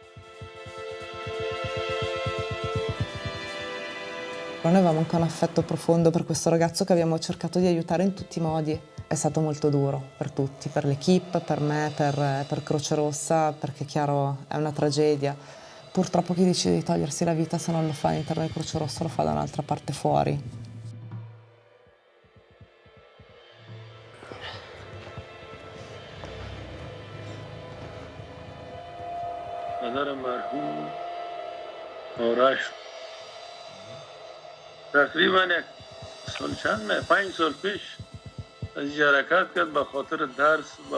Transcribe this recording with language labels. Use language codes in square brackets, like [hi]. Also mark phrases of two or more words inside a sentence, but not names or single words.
[it] Noi avevamo anche un affetto profondo per questo ragazzo che abbiamo cercato di aiutare in tutti i modi. È stato molto duro per tutti, per l'equipe, per me, per Croce Rossa, perché chiaro è una tragedia. Purtroppo chi decide di togliersi la vita, se non lo fa all'interno di Croce Rossa, lo fa da un'altra parte fuori. [fa] مادر مرحوم آرش تقریبا یک سال چند 5 سال پیش از اینجا حرکت کرد به خاطر درس به